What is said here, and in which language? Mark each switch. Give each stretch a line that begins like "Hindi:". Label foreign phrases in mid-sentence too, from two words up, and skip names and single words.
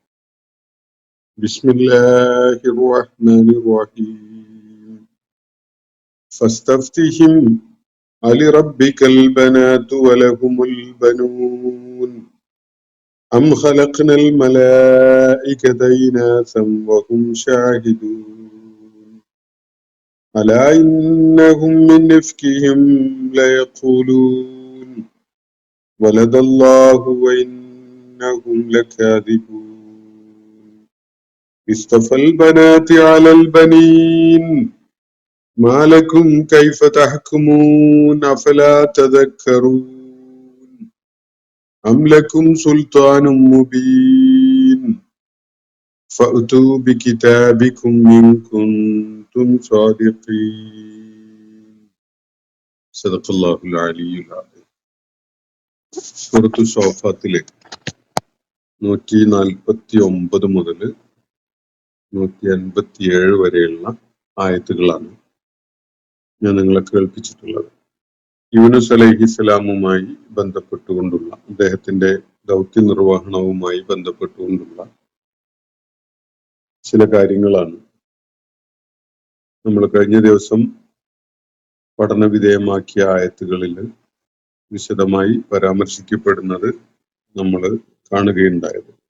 Arabic: بسم الله الرحمن الرحيم. فاستفتهم ألربك البنات ولهم البنون أم خلقنا الملائكة إناثا وهم شاهدون ألا إنهم من إفكهم ليقولون ولد الله وإنهم لكاذبون اصطفى البنات على البنين ما لكم كيف تحكمون أفلا تذكرون أم لكم سلطان مبين فأتوا بكتابكم إن كنتم صادقين. صدق الله العلي العظيم.
Malayalam: സൂറത്തു സ്വാഫാത്തിലെ 149 മുതൽ 157 വരെയുള്ള ആയത്തുകളാണ് ഞാൻ നിങ്ങളെ കേൾപ്പിച്ചിട്ടുള്ളത്. യൂനുസ് അലൈഹിസ്സലാമുമായി ബന്ധപ്പെട്ടുകൊണ്ടുള്ള അദ്ദേഹത്തിന്റെ ദൗത്യ നിർവഹണവുമായി ബന്ധപ്പെട്ടുകൊണ്ടുള്ള ചില കാര്യങ്ങളാണ് നമ്മൾ കഴിഞ്ഞ ദിവസം പഠന വിധേയമാക്കിയ ആയത്തുകളിൽ വിശദമായി പരാമർശിക്കപ്പെടുന്നത് നമ്മൾ കാണുകയുണ്ടായത്.